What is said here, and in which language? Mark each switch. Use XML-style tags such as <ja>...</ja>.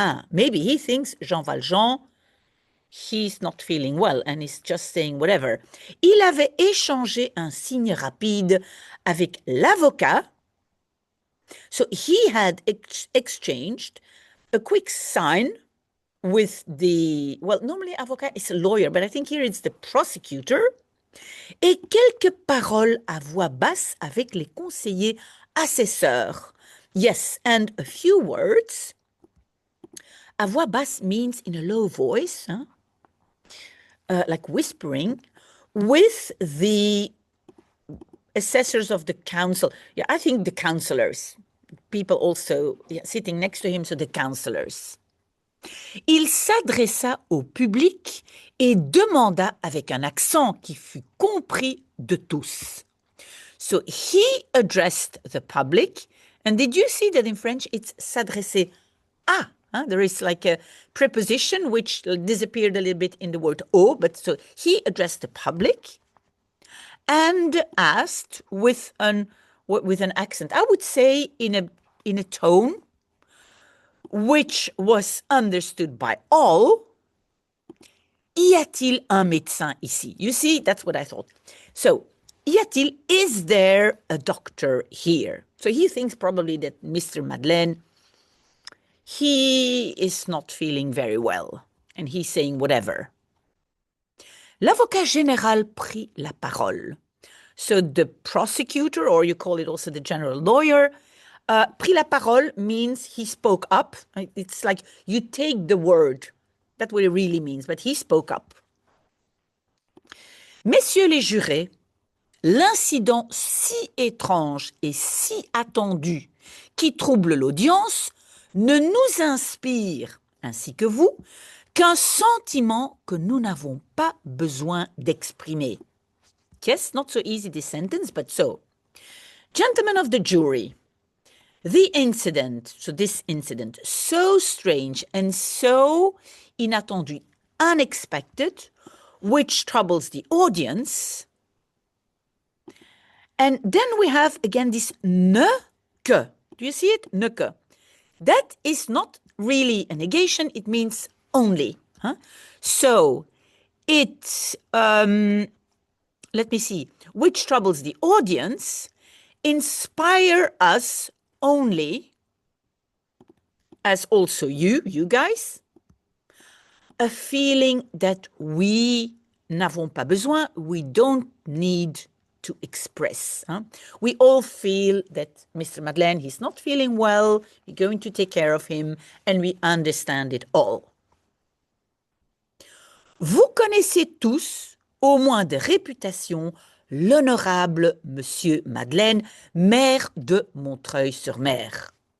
<en>Maybe he thinks Jean Valjean, he's not feeling well and he's just saying whatever.</en> <fr>Il avait échangé un signe rapide avec l'avocat.</fr> <en>So he had exchanged a quick sign with the, well, normally avocat is a lawyer, but I think here it's the prosecutor.</en> <fr>Et quelques paroles à voix basse avec les conseillers assesseurs.</fr> <en>Yes, and a few words.</en> <fr>À voix basse</fr> <en>means in a low voice, like whispering, with the assessors of the council. Yeah, I think the councillors, people also sitting next to him, so the councillors.</en> <fr>Il s'adressa au public et demanda avec un accent qui fut compris de tous.</fr> <en>So he addressed the public, and did you see that in French it's</en> <fr>s'adresser à?</fr> <en>There is like a preposition which disappeared a little bit in the word au, but so he addressed the public and asked with an accent, I would say in a tone which was understood by all,</en> <fr>y a-t-il un médecin ici?</fr> <en>You see, that's what I thought. So,</en> <fr>y a-t-il,</fr> <en>is there a doctor here? So he thinks probably that Mr. Madeleine, he is not feeling very well, and he's saying whatever.</en> <fr>L'avocat général prit la parole.</fr> <en>So the prosecutor, or you call it also the general lawyer,</en> <fr>prit la parole</fr> <en>means he spoke up. It's like you take the word. That's what it really means, but he spoke up.</en> <fr>Messieurs les jurés, l'incident si étrange et si attendu qui trouble l'audience ne nous inspire, ainsi que vous, qu'un sentiment que nous n'avons pas besoin d'exprimer.</fr> <en>Yes, not so easy this sentence, but so. Gentlemen of the jury, the incident, so this incident, so strange and so inattendu, unexpected, which troubles the audience. And then we have again this ne que. Do you see it? Ne que. That is not really a negation, it means only. So it, let me see, which troubles the audience, inspire us only, as also you guys, a feeling that we</en> <fr>n'avons pas besoin,</fr> <en>we don't need to express. We all feel that Mr. Madeleine, he's not feeling well, we're going to take care of him, and we understand it all.</en> <fr>Vous connaissez tous, au moins de réputation, l'honorable Monsieur Madeleine, maire de Montreuil-sur-Mer.</fr>